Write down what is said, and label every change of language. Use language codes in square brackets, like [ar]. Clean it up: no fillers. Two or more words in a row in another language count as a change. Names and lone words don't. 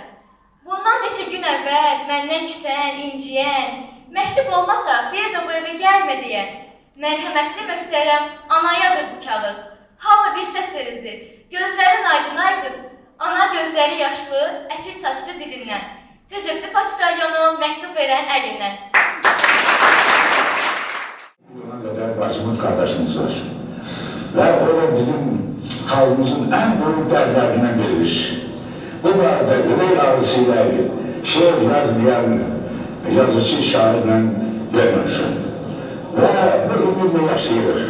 [az] Bundan neçə gün əvvəl məndən küsən, inciyən, məktub olmasa bir də bu evə gəlmə deyən, mərhəmətli möhtərəm anayadır bu kağız. Hamı bir səs verildi, gözlərin aydın ay qız, ana gözləri yaşlı, ətir saçlı dilindən. Tez öpdü paçtalyonu məktub verən əlindən. [tr] Buna kadar bacımız, kardeşimiz var. Ve o da bizim halkımızın en büyük dertlerinden biridir. Bu arada ürek ağrısıyla şiir yazmayan yazıcı şairle görmüşüm. [az] Ve bu ümitle yaşayırıq.